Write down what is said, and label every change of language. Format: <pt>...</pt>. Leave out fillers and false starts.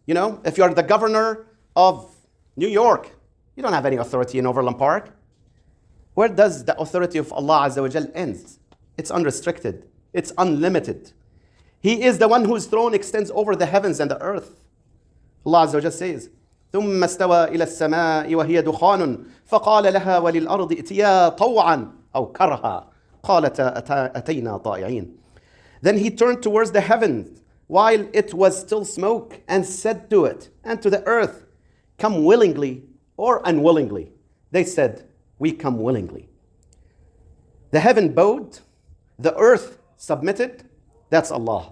<en>You know, if you're the governor of New York, you don't have any authority in Overland Park. Where does the authority of Allah Azza wa Jal ends? It's unrestricted. It's unlimited. He is the one whose throne extends over the heavens and the earth. Allah Azza wa Jal says,</en> <ar>ثم استوى إلى السماء وهي دخان فقال لها وللأرض ائتيا طوعا أو كرها قالتا أتينا طائعين.</ar> <en>Then he turned towards the heavens while it was still smoke and said to it and to the earth, come willingly or unwillingly. They said, we come willingly. The heaven bowed, the earth submitted. That's Allah.</en>